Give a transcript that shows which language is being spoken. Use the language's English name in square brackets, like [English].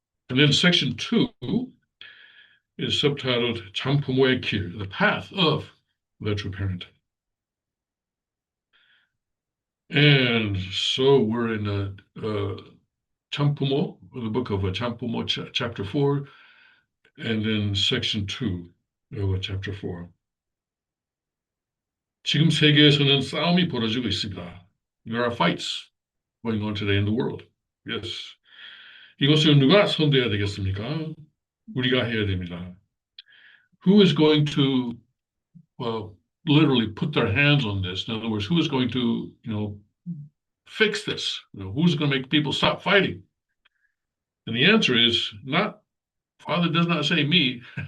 [English] And then section 2 is subtitled [Korean] 참부모의 길, [English] the path of the true parent. And so we're in 참부모, the book of 참부모, chapter 4, and then section 2 of chapter 4. [Korean] 지금 세계에서는 싸움이 벌어지고 있습니다. [English] There are fights going on today in the world. Yes. [Korean] 이것을 누가 선대해야 되겠습니까? 우리가 해야 됩니다. [English] Who is going to, well, literally put their hands on this? In other words, who is going to, fix this? Who's going to make people stop fighting? And the answer is not, Father does not say me.